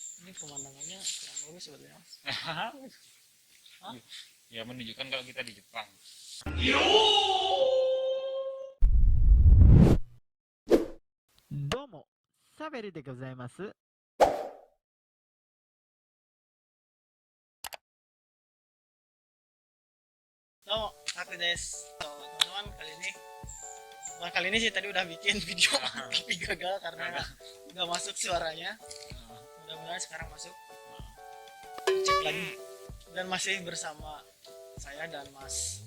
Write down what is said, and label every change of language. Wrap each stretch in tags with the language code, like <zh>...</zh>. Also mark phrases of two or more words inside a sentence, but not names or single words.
<id>ini pemandangannya kurang bagus sebetulnya. Ya menunjukkan kalau kita di Jepang.</id> <ja>どうも、サベルでございます。</ja> <id>Oh, aku des. Teman-teman kali ini sih tadi udah bikin video tapi gagal karena nggak masuk suaranya. Mudah-mudahan sekarang masuk. Cek lagi dan masih bersama saya dan Mas</id>